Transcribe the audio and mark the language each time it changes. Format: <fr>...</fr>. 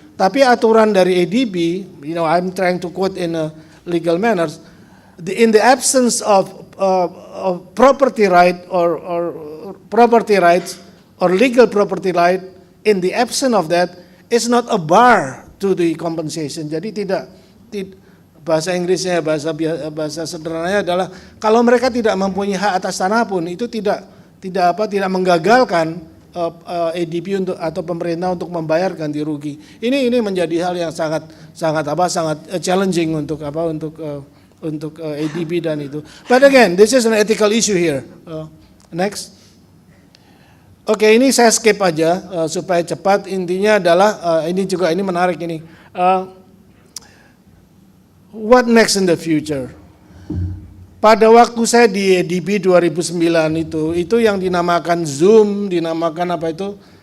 <id>Tapi aturan dari ADB,</id> <en>I'm trying to quote in a legal manners, in the absence of property right or property rights or legal property right, in the absence of that, it's not a bar to the compensation.</en> <id>Jadi tidak bahasa Inggrisnya, bahasa sederhananya adalah kalau mereka tidak mempunyai hak atas tanah pun itu tidak menggagalkan ADB untuk atau pemerintah untuk membayar ganti rugi. Ini menjadi hal yang sangat challenging untuk ADB dan itu.</id> <en>But again, this is an ethical issue here.</en> <id>Next. Oke, ini saya skip aja supaya cepat. Intinya adalah ini menarik ini.</id> <en>What next in the future?</en> <id>Pada waktu saya di ADB 2009 itu yang dinamakan Zoom, dinamakan apa itu?</id>